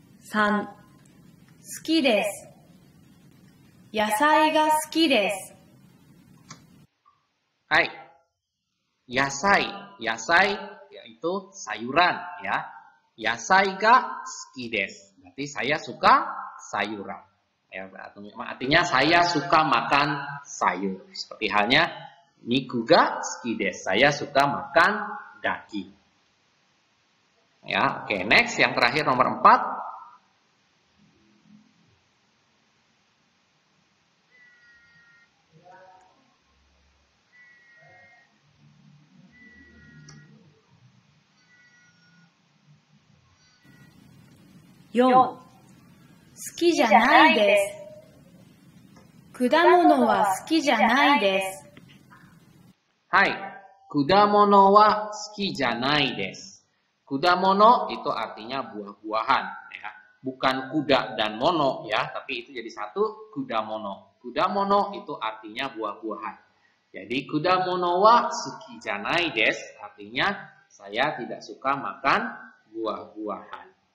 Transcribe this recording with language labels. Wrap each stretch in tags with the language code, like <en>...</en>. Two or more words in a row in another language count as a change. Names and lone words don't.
<ja>3、好きです。野菜が好きです。はい。野菜.</ja> <id>Yasai yaitu sayuran ya.</id> <ja>野菜が好きです.</ja> <id>Berarti saya suka sayuran. Ya, artinya saya suka makan sayur. Seperti halnya</id> <ja>肉が好きです.</ja> <id>Saya suka makan daging. Ya, oke, next yang terakhir nomor 4.</id> <ja>Yo, 好きじゃないです。果物は好きじゃないです。はい、果物は好きじゃないです.</ja> <id>Kudamono itu artinya buah-buahan ya. Bukan kuda dan mono ya, tapi itu jadi satu kudamono. Kudamono itu artinya buah-buahan. Jadi</id> <ja>果物は好きじゃないです</ja> <id>artinya saya tidak suka makan buah-buahan.</id>